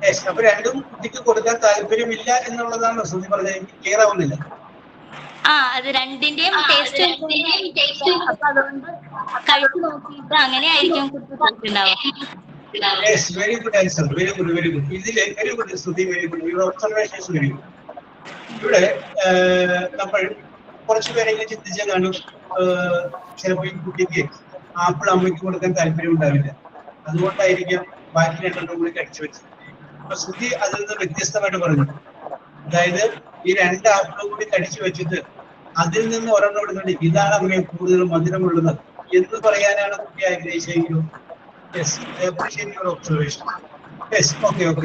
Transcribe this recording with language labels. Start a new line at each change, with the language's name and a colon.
Malayalam: അപ്പൊ രണ്ടും കുട്ടിക്ക് കൊടുക്കാൻ താല്പര്യമില്ല എന്നുള്ളതാണ് ശ്രുതി പറഞ്ഞത്. ക്ലിയർ ആവുന്നില്ല. അത് രണ്ടിന്റെയും ടേസ്റ്റ് അപ്പൊ അതുകൊണ്ട് കഴിച്ചു നോക്കിയിട്ട് അങ്ങനെ ആയിരിക്കും കുട്ടി കൊടുത്തിട്ടുണ്ടാവും.
English: Yes, very good answer. Very good. ഇതിലെ very good, Sudhi, very good. Your observation is very good.
Malayalam: ഇവിടെ നമ്മൾ കുറച്ചു പേരെങ്കിലും ചിന്തിച്ചാൽ കാണും, ചിലപ്പോൾ ഈ കുട്ടിക്ക് ആപ്പിൾ അമ്മയ്ക്ക് കൊടുക്കാൻ താല്പര്യം ഉണ്ടാവില്ല. അതുകൊണ്ടായിരിക്കാം ബാക്കി രണ്ടെണ്ണം കൂടി കടിച്ചു വെച്ചത്. അപ്പൊ ശ്രുതി അതിൽ നിന്ന് വ്യത്യസ്തമായിട്ട് പറഞ്ഞു. അതായത് ഈ 2 ആപ്പിളും കൂടി കടിച്ചു വെച്ചിട്ട് അതിൽ നിന്ന് ഒരെണ്ണം എടുത്തിട്ട് ഇതാണ് അമ്മയെ കൂടുതൽ മധുരമുള്ളത് എന്ന് പറയാനാണ് കുട്ടി ആഗ്രഹിച്ചെങ്കിലും
English: Yes, appreciate your observation. Yes, okay.